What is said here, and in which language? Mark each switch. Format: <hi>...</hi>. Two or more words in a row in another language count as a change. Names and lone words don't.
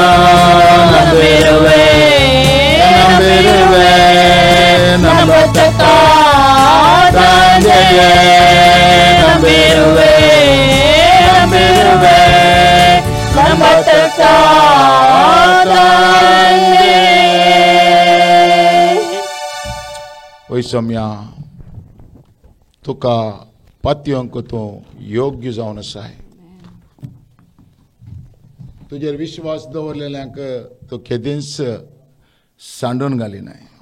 <kn>ನಂಬಿರುವೆ ನಂಬಿರುವೆ ನಂಬತಕ್ಕ ತಂದೆಯೇ. ನಂಬಿರುವೆ ನಂಬಿರುವೆ ನಂಬತಕ್ಕ ತಂದೆಯೇ.</kn> <kok>वैषम्या तुका पातयेंक तूं योग्य जावन आसा. तुजेर विश्वास दवरलेल्यांक तूं केदींच सांडून घालिनाय.</kok>